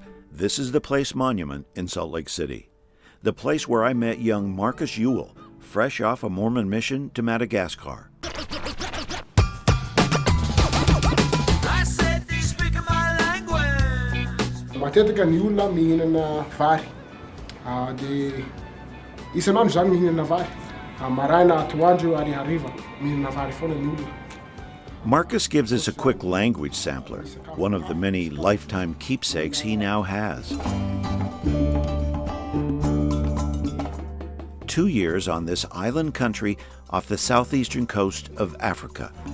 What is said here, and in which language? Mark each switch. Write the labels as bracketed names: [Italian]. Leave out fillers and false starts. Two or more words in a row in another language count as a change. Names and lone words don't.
[English] This is the Place Monument in Salt Lake City, the place where I met young Marcus Ewell, fresh off a Mormon mission to Madagascar. I said, "You speak my language." [Malagasy] Matetika ny olona mihinana vary. Isanandro zany mihinana vary. Maraina, atoandro, ary hariva mihinana vary foana ny olona. [English] Marcus gives us a quick language sampler, one of the many lifetime keepsakes he now has. 2 years on this island country off the southeastern coast of Africa.